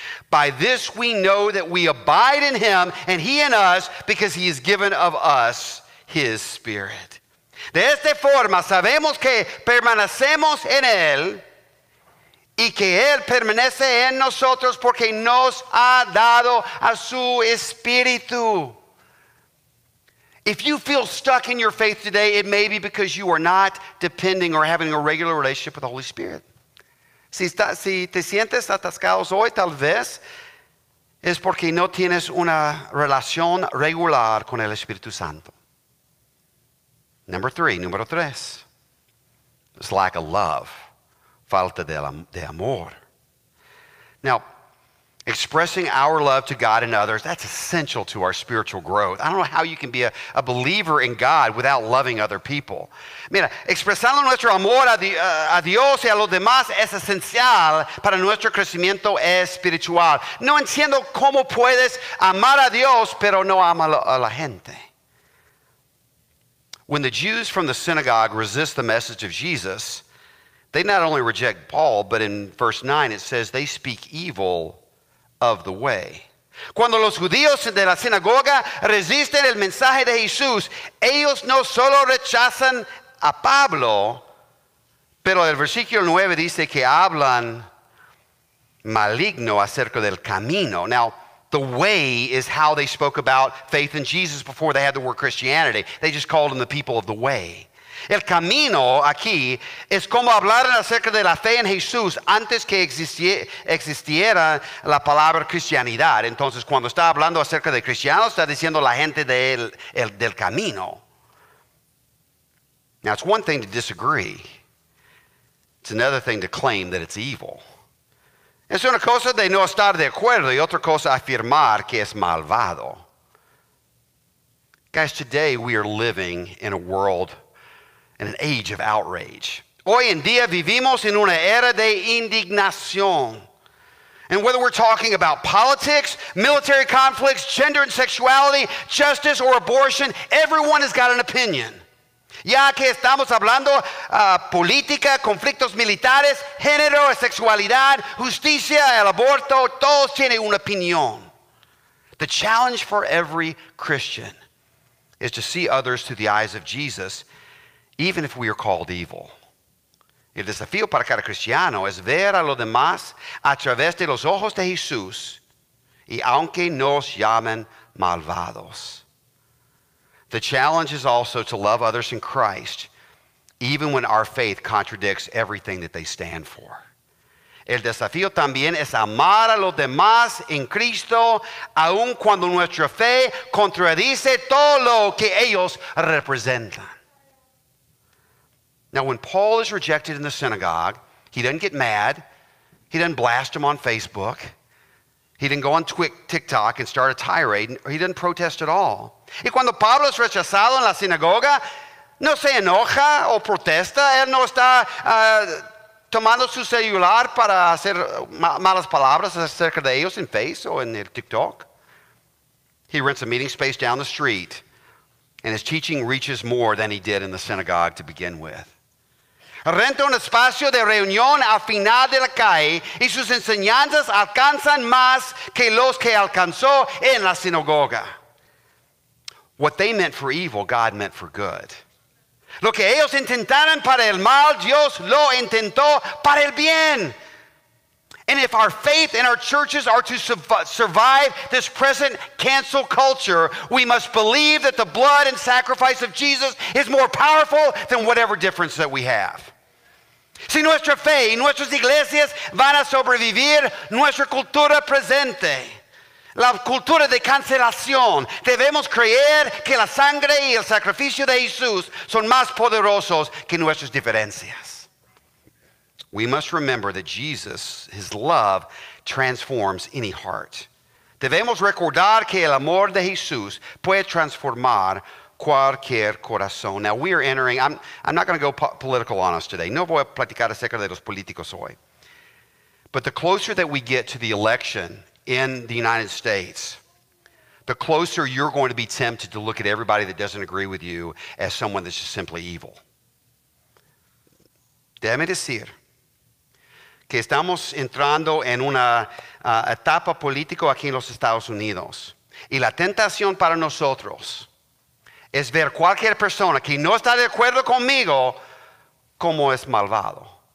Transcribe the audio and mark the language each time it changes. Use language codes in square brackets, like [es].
[en] By this we know that we abide in him and he in us because he has given of us his Spirit. [es] De esta forma sabemos que permanecemos en él y que él permanece en nosotros porque nos ha dado a su Espíritu. [en] If you feel stuck in your faith today, it may be because you are not depending or having a regular relationship with the Holy Spirit. [es] Si te sientes atascados hoy, tal vez es porque no tienes una relación regular con el Espíritu Santo. Número tres, [en] it's lack of love, [es] falta de amor. [en] Now, expressing our love to God and others, that's essential to our spiritual growth. I don't know how you can be a believer in God without loving other people. [es] Mira, expresando nuestro amor a Dios y a los demás es esencial para nuestro crecimiento espiritual. No entiendo cómo puedes amar a Dios, pero no amar a la gente. [en] When the Jews from the synagogue resist the message of Jesus, they not only reject Paul, but in verse 9 it says they speak evil of the way. [es] Cuando los judíos de la sinagoga resisten el mensaje de Jesús, ellos no solo rechazan a Pablo, pero el versículo 9 dice que hablan maligno acerca del camino. [en] Now, the way is how they spoke about faith in Jesus before they had the word Christianity. They just called them the people of the way. [es] El camino aquí es como hablar acerca de la fe en Jesús antes que existiera la palabra cristianidad. Entonces, cuando está hablando acerca de cristianos, está diciendo la gente del camino. [en] Now, it's one thing to disagree. It's another thing to claim that it's evil. [es] Es una cosa de no estar de acuerdo y otra cosa afirmar que es malvado. [en] Guys, today we are living in a world, in an age of outrage. [es] Hoy en día vivimos en una era de indignación. [en] And whether we're talking about politics, military conflicts, gender and sexuality, justice or abortion, everyone has got an opinion. [es] Ya que estamos hablando política, conflictos militares, género, sexualidad, justicia, el aborto, todos tienen una opinión. [en] The challenge for every Christian is to see others through the eyes of Jesus, even if we are called evil. [es] El desafío para cada cristiano es ver a los demás a través de los ojos de Jesús, y aunque nos llamen malvados. [en] The challenge is also to love others in Christ, even when our faith contradicts everything that they stand for. [es] El desafío también es amar a los demás en Cristo, aun cuando nuestra fe contradice todo lo que ellos representan. [en] Now, when Paul is rejected in the synagogue, he doesn't get mad. He doesn't blast him on Facebook. He didn't go on TikTok and start a tirade. He didn't protest at all. [es] Y cuando Pablo es rechazado en la sinagoga, no se enoja o protesta. Él no está tomando su celular para hacer malas palabras acerca de ellos en Facebook o en el TikTok. [en] He rents a meeting space down the street, and his teaching reaches more than he did in the synagogue to begin with. [es] Renta un espacio de reunión al final de la calle y sus enseñanzas alcanzan más que los que alcanzó en la sinagoga. [en] What they meant for evil, God meant for good. [es] Lo que ellos intentaron para el mal, Dios lo intentó para el bien. [en] And if our faith and our churches are to survive this present cancel culture, we must believe that the blood and sacrifice of Jesus is more powerful than whatever difference that we have. [es] Si nuestra fe y nuestras iglesias van a sobrevivir, nuestra cultura presente, la cultura de cancelación, debemos creer que la sangre y el sacrificio de Jesús son más poderosos que nuestras diferencias. [en] We must remember that Jesus, his love, transforms any heart. [es] Debemos recordar que el amor de Jesús puede transformar cualquier corazón. [en] Now we are entering, I'm not going to go political on us today. [es] No voy a platicar acerca de los políticos hoy. [en] But the closer that we get to the election in the United States, the closer you're going to be tempted to look at everybody that doesn't agree with you as someone that's just simply evil. [es] Déjame decir que estamos entrando en una etapa política aquí en los Estados Unidos. Y la tentación para nosotros es ver cualquier persona que no está de acuerdo conmigo como es malvado.